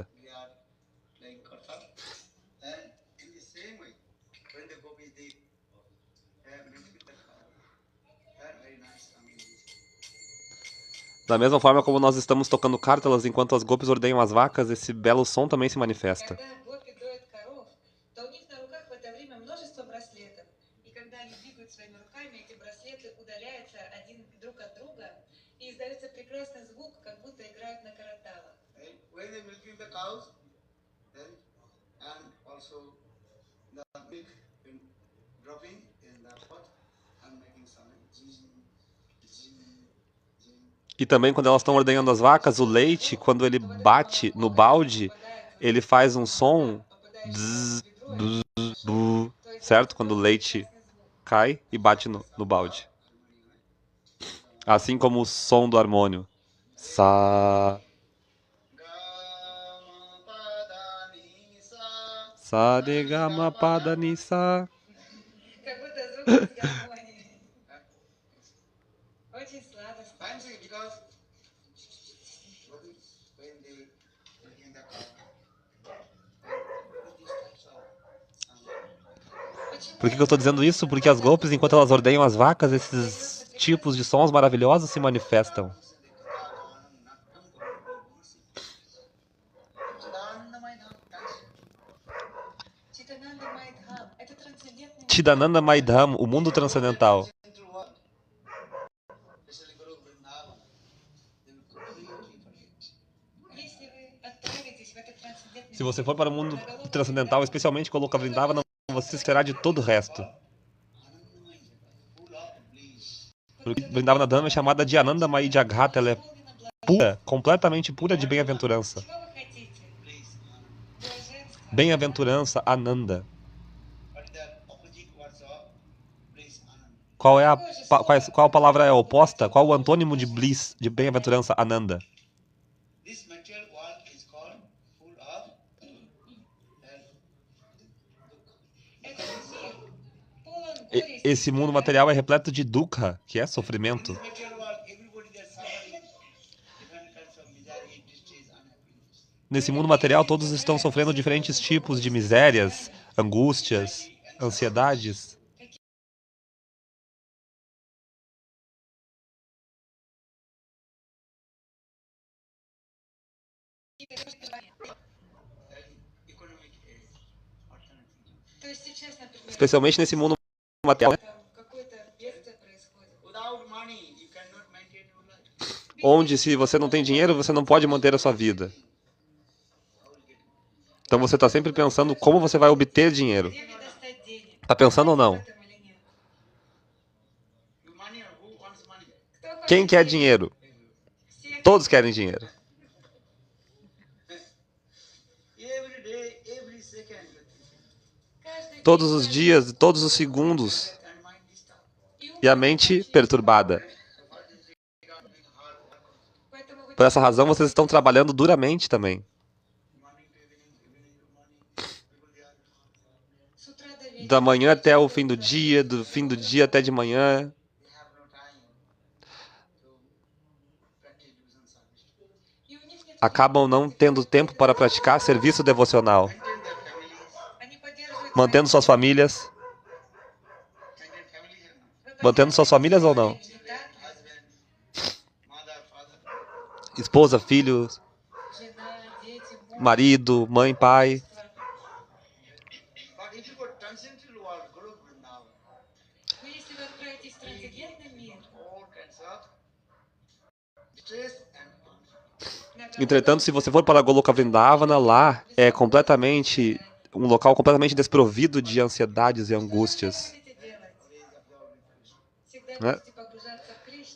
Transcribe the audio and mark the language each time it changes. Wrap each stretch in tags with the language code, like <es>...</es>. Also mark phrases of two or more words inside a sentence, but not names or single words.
<en>We are playing kartal. And in the same way, when the gopis they milking the cow, very nice coming.</en> <pt>Da mesma forma como nós estamos tocando cártalas enquanto as gopis ordenham as vacas, esse belo som também se manifesta.</pt> <ru>Когда гопи доят коров, то у них на руках в это время множество браслетов. И когда они двигают своими руками, эти браслеты удаляются один друг от друга, И издается прекрасный звук, как будто играют на караталах.</ru> <en>Right? When they milking the cows, then, and also the milk in dropping in the pot and making sound. Zing, zing, zing.</en> <pt>E também quando elas estão ordenhando as vacas, o leite, quando ele bate no balde, ele faz um som bzz, bzz, bzz, certo? Quando o leite cai e bate no balde. Assim como o som do harmônio. Sa, Gama pada ni sa. sa, de, ga, ma, pa, da, ni, sa.</pt> <ru>Как будто звук из гармонии. Очень сладостно.</ru> <en>Fancy because when they milking the cow, these types of sound.</en> <pt>Por que eu estou dizendo isso? Porque as golpes, enquanto elas ordenham as vacas, esses tipos de sons maravilhosos se manifestam.</pt> <ru>Читананда Майдхам — это трансцендентный мир.</ru> <pt>Chidananda Maidham, o mundo transcendental.</pt> <en>Especially Guru Vrindavan, they will completely forget.</en> <ru>Если вы отправитесь в этот трансцендентный</ru> <pt>Se você for para o mundo transcendental, especialmente Goloka Vrindavana, você esquecerá de todo o resto.</pt> <en>Full of bliss.</en> <pt>Porque Vrindavana Dham é chamada de Ananda Mai Jagat, ela é pura, completamente pura de bem-aventurança.</pt> <ru>Чего вы хотите?</ru> <en>Bliss.</en> <ru>Блаженство.</ru> <pt>Bem-aventurança, Ananda.</pt> <en>What is the opposite words of bliss? Anand.</en> <pt>Qual a palavra é oposta? Qual o antônimo de bliss, de bem-aventurança, Ananda?</pt> <en>This material world is called full of</en> <ru>Этот мир полон E- горести.</ru> <pt>Esse mundo material é repleto de dukkha, que é sofrimento.</pt> <en>this material world, everybody there suffering different kinds of misery, distress, unhappiness.</en> <pt>Nesse mundo material, todos estão sofrendo diferentes tipos de misérias, angústias, ansiedades.</pt> <en>Economic alternative.</en> <ru>То есть сейчас, например,</ru> <pt>Especialmente nesse mundo material, né?</pt> <ru>там какое-то бедствие происходит.</ru> <en>Without money, you cannot maintain your life.</en> <pt>Onde, se você não tem dinheiro, você não pode manter a sua vida. Então você está sempre pensando como você vai obter dinheiro.</pt> <ru>Где мне достать денег?</ru> <pt>Tá pensando ou</pt> <ru>В</ru> <pt>não?</pt> <ru>этом или нет?</ru> <en>You money or who wants money?</en> <ru>Кто хочет</ru> <pt>Quem quer</pt> <ru>денег?</ru> <pt>dinheiro?</pt> <ru>Все</ru> <pt>Todos querem dinheiro.</pt> <en>Every day, every second, you're thinking.</en> <ru>каждый</ru> <pt>Todos</pt> <ru>день</ru> <pt>os dias, todos os segundos.</pt> <en>And mind disturbed.</en> <ru>и ум</ru> <pt>E a mente perturbada.</pt> <ru>Поэтому вы</ru> <pt>Por essa razão, vocês estão trabalhando duramente também.</pt> <en>Morning to evening, evening to morning. People they are</en> <ru>с утра до вечера</ru> <pt>Da manhã até o fim do dia até de manhã.</pt> <en>they have no time to practice devotion service.</en> <ru>и у них нет</ru> <pt>Acabam não tendo tempo para praticar serviço devocional.</pt> <en>Maintain their families.</en> <ru>они поддерживают</ru> <pt>Mantendo suas famílias.</pt> <en>Maintain families or not?</en> <pt>Mantendo suas famílias ou não?</pt> <ru>не так ли?</ru> <en>Husband, mother, father.</en> <pt>Esposa, filhos,</pt> <ru>Жена, дети, муж.</ru> <pt>marido, mãe, pai.</pt> <en>But if you go transcendental world, Guru Vrindavan,</en> <ru>Но если вы отправитесь в трансцендентный мир,</ru> <en>all kinds of stress and conflict.</en> <ru>на</ru> <pt>Entretanto, se você for para Goloka Vrindavana, lá é completamente um local completamente desprovido de ansiedades e angústias.</pt> <ru>будете делать? Всегда</ru> <pt>Né?</pt> <ru>будете погружаться в Кришну.</ru>